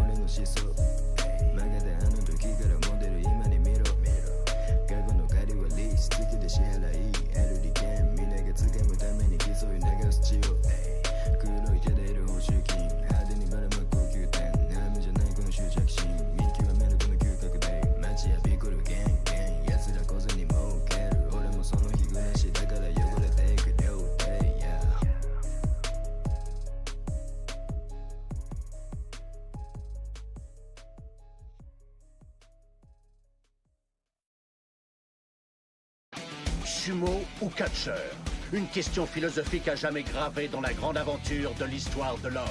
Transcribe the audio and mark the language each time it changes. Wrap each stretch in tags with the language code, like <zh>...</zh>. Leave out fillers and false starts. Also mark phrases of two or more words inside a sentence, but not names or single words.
<ja>の思想曲げてあの時からモデル今に見ろ過去の借りはリース月で支払い LD 券みんなが掴むために競い流す血を黒い手でいる報酬金派手にばらまく高級店波じゃないこの執着心見極めるこの嗅覚で街やビコルゲンゲン奴ら小銭儲ける俺もその日暮らしだから汚れていく両手、</ja> <fr>Sumo ou catcheur? Une question philosophique à jamais gravée dans la grande aventure de l'histoire de l'homme.</fr>